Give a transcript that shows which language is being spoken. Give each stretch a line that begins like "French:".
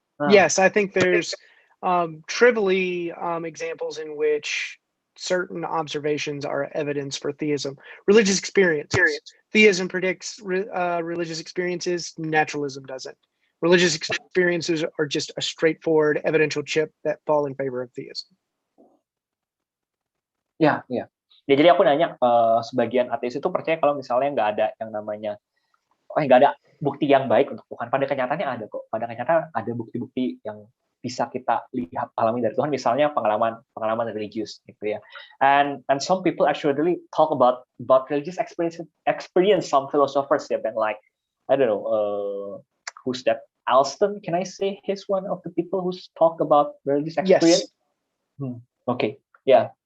English: Yes, I think there's trivially examples in which certain observations are evidence for theism. Religious experiences. Theism predicts religious experiences, naturalism doesn't. Religious experiences are just a straightforward evidential chip that fall in favor of theism. Ya, ya.
Indonesian: Ya, jadi aku nanya, sebagian ateis itu percaya kalau misalnya nggak ada yang namanya, nggak ada bukti yang baik untuk Tuhan. Pada kenyataannya ada kok. Pada kenyataan ada bukti-bukti yang bisa kita lihat, alami dari Tuhan. Misalnya pengalaman religius, gitu ya.
English: And some people actually talk about religious experience. Some philosophers have been like, I don't know, who's that? Alston, can I say he's one of the people who's talked about religious experience? Yes. Okay. Yeah.